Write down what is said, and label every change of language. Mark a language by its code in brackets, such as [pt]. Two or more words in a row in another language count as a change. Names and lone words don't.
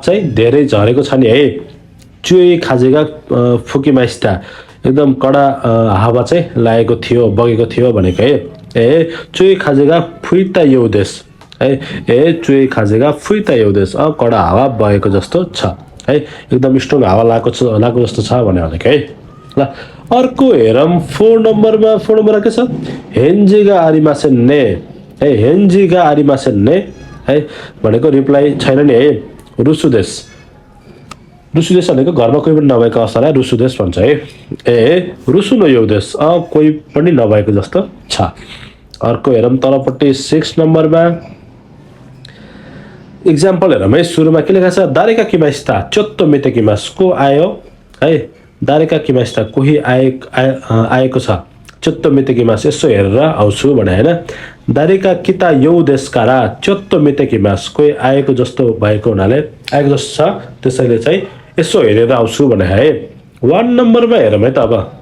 [ne] चाहिँ धेरै झरेको छ नि है [ja] 強い風が吹きました [ne] एकदम कडा हावा चाहिँ लागेको थियो बगेको थियो भनेको है [ja] 強い風が [ne] फुइता यो देश है [ja] 強い風が吹いたようです [ne] कडा हावा बगेको जस्तो छ है एकदम स्ट्रङ हावा लागेको जस्तो छ भनेको है ल अर्को हेरौँ 4 नम्बरमा के छ [ja] 返事がありませんね [ne] है [ja] 返事がありませんね [ne] है भनेको रिप्लाई छैन नि है [ja] 留守 留守です [ne] भनेको घरमा कोही पनि नभएको अवस्थालाई [ja] 留守です [ne] भन्छ है ए [ja] 留守のようです [ne] कोही पनि नभएको जस्तो छ अर्को हेरौँ तलपट्टि 6 नम्बरमा एक्जाम्पल हेरौँ है सुरुमा के लेखा छ [ja] 誰か来ました ちょっと見てきます [ne] को आयो है [ja] 誰か来ました [ne] कोही आएको छ [ja] ちょっと見てきます [ne] यसो हेरेर आउँछु भने हैन [ja] 誰か来たようですから ちょっと見てきます [ne] कोही आएको जस्तो भएको हुनाले आएको जस्तो छ त्यसैले चाहिँ यसो हेरेर आउँछु भने है 1 नम्बरमा हेरौँ है त अब